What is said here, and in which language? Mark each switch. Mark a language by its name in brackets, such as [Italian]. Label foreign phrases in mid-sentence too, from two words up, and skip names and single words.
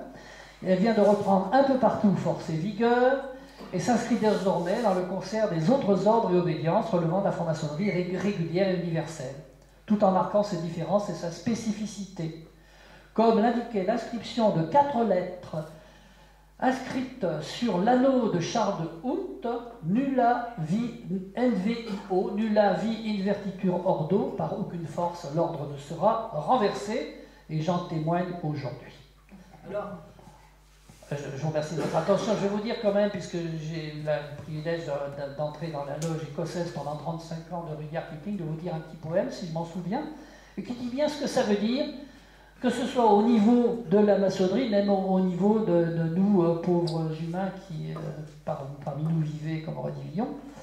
[French] Et elle vient de reprendre un peu partout force et vigueur, et s'inscrit désormais dans le concert des autres ordres et obédiences relevant de la franc-maçonnerie régulière et universelle, tout en marquant ses différences et sa spécificité. Comme l'indiquait l'inscription de 4 lettres inscrite sur l'anneau de Charles de Houdt, [Latin] nulla vi NVIO, nulla vi invertitur ordo, [French] par aucune force l'ordre ne sera renversé, et j'en témoigne aujourd'hui. Alors, je vous remercie de votre attention. Je vais vous dire quand même, puisque j'ai eu le privilège d'entrer dans la loge écossaise pendant 35 ans de Rudyard Kipling, de vous dire un petit poème, si je m'en souviens, et qui dit bien ce que ça veut dire, que ce soit au niveau de la maçonnerie, même au niveau de nous, pauvres humains qui, parmi nous, vivaient comme aurait dit Villon.